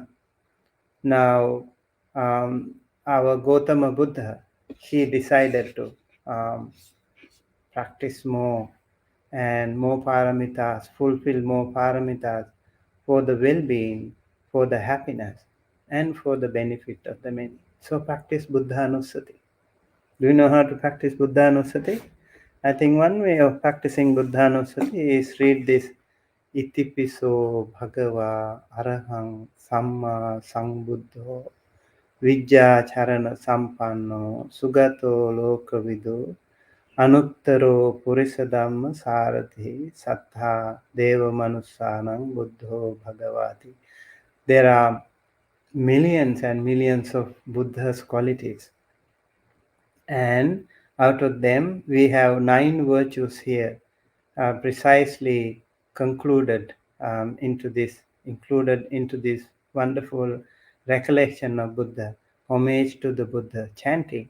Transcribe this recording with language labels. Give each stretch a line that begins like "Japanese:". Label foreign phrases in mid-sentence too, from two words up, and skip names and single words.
English: Now, our Gautama Buddha, he decided to um, practice more and more paramitas, fulfill more paramitas for the well-being, for the happiness, and for the benefit of the many. So practice Buddhanusati. Do you know how to practice Buddhanusati? I think one way of practicing Buddhanusati is read this
Pali: Itipiso Bhagava Arahang Samma Sambuddho Vijja Charana Sampanno Sugato Lokavidu Anuttaro Purisadhamma Sarathi Sattha Deva Manusanang Buddho Bhagavati.
English: There are millions and millions of Buddha's qualities, and out of them we have 9 virtues here, precisely concluded included into this wonderful recollection of Buddha, homage to the Buddha chanting.